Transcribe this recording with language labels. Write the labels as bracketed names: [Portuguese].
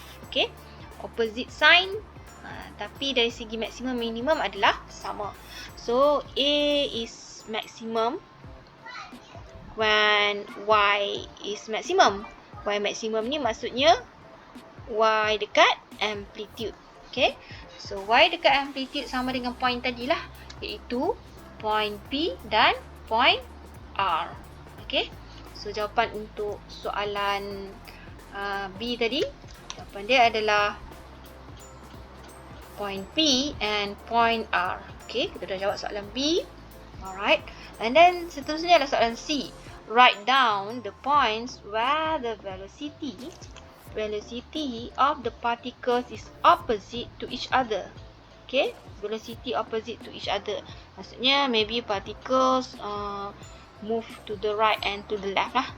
[Malay] Okay, [English] opposite sign, [Malay] tapi dari segi maksimum minimum adalah sama. [English] So A is maximum when y is maximum. [Malay] Y maximum ni maksudnya y dekat amplitude. Okay, so y dekat amplitude sama dengan point tadi lah, iaitu point P dan point R. Okay, so jawapan untuk soalan B tadi, jawapan dia adalah point P and point R. Okay, kita dah jawab soalan B. Alright, and then seterusnya adalah soalan C. [English] Write down the points where the velocity of the particles is opposite to each other. Okay, velocity opposite to each other. [Malay] Maksudnya [English] maybe particles move to the right and to the left lah.